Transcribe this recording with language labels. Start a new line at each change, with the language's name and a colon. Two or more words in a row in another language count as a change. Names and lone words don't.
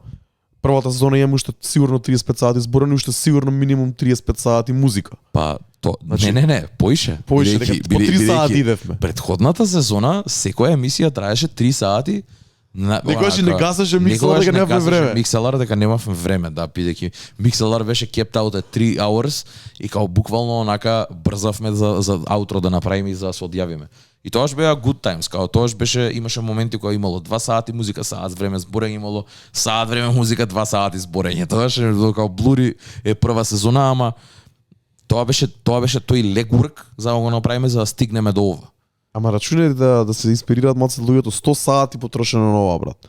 Macedonian: Првата сезона имаме уште сигурно 35 сати зборено, уште сигурно минимум 35 сати музика. Па значи, не, поише. Поише, дека по 3 сати идевме. Предходната сезона секоја емисија траеше 3 сати. Некогаш не гасаше микселар дека немавме време. Микселар дека немавме време, да, бидејќи микселар беше
English: kept out at 3 hours
Macedonian: и као буквално онака брзавме за аутро да направиме и за да се одјавиме. И тоаш беа
English: good times,
Macedonian: као тоаш имаше моменти кога имало 2 сати музика, саат време зборење, имало саат време музика, 2 сати зборење. Тоаш као Блури е прва сезона, ама тоа беше тој legwork за да го направиме за да стигнеме до ова. Ама рачунајте да се инспирираат малце луѓето, 100 сати потрошено на ова, брат.